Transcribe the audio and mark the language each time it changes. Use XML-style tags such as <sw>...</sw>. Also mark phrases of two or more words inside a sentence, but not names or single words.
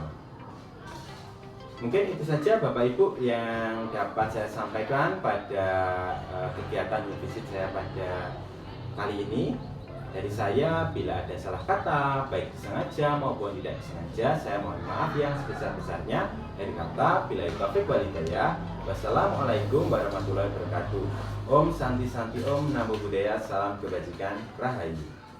<id>Mungkin itu saja Bapak Ibu yang dapat saya sampaikan pada kegiatan visit saya pada kali ini. Dari saya, bila ada salah kata, baik disengaja maupun tidak disengaja, saya mohon maaf yang sebesar-besarnya. Dari kata, bila itu</id> <ar>توفيق والهداية. والسلام عليكم ورحمة الله وبركاته.</ar> <sa>ॐ शान्ति शान्ति ॐ</sa> <pi>Namo Buddhaya,</pi> <id>salam kebajikan, Rahayu.</id>